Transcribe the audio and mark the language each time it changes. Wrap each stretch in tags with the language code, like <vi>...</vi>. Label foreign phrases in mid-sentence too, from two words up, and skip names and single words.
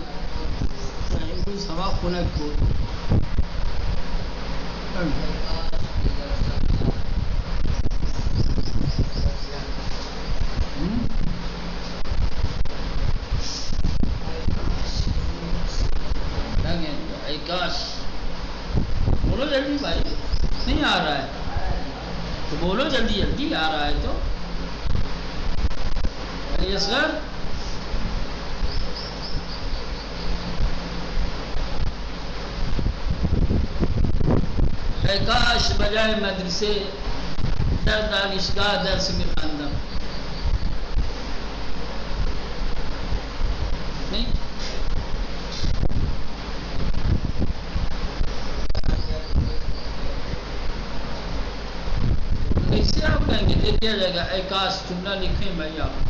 <fa>امروز هوا خنک بود. ای کاش</fa> <ur>بولو جلدی بھائی، نہیں آ رہا ہے تو بولو جلدی جلدی، آ رہا ہے تو اصغر.</ur> <fa>اے کاش بجائے مدرسے در دانشگاه درس می‌خواندم.</fa> <ur>نہیں کیسے آپ کہیں گے؟ دے دیا جائے گا. اے کاش جملہ لکھیں بھائی آپ.</ur>